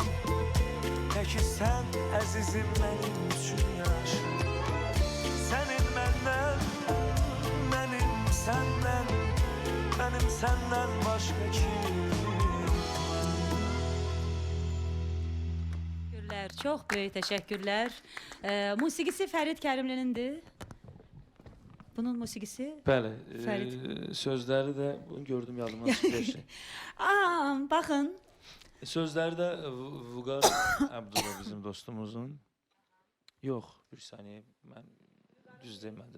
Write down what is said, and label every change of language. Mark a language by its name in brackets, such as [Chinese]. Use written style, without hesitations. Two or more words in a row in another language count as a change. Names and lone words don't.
[Azerbaijani] Təki sen əzizim benim üçün yaşa. Senin məndən, benim senden, benim senden başka kim? [Turkish] Teşekkürler, çok büyük teşekkürler. [Azerbaijani] Musiqisi Fərid Kərimlinindir. Bunun musiqisi? Bəli, Fərid. sözləri də bunu gördüm yadıma düşdü. Baxın. Sözləri də Vüqar Abdullah bizim dostumuzun. Yox, bir saniyə, mən düz demədim.